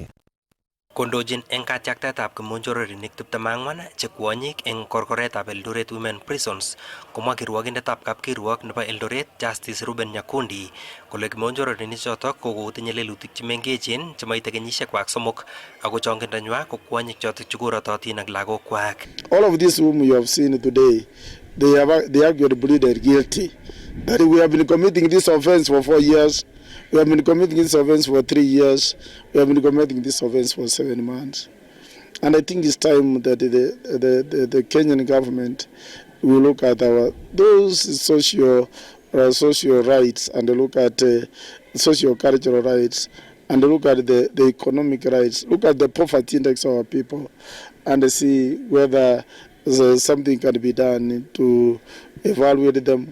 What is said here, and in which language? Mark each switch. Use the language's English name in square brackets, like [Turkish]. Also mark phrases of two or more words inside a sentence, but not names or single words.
[Kalenjin] Kondochin eng katiaktaetab kimonjororinik 24 che kwonyik eng korkoretab Eldoret Women Prisons komwa kirwokindetab kapkirwok nebo Eldoret Justice Ruben Nyakundi kole kimonjororinik chotok kokotinye lelutik chemengechen chemaite kenyisiekwak 3 ako chongindonywa ko kwonyik chotok chekorototin ak lagokwak. [English] All of these whom you have seen today, they actually pleaded guilty. That we have been committing this offense for 4 years. We have been committing this offense for 3 years. We have been committing this offense for 7 months. And I think it's time that the Kenyan government will look at those social rights and look at socio-cultural rights and look at the economic rights, look at the poverty index of our people and see whether something can be done to evaluate them.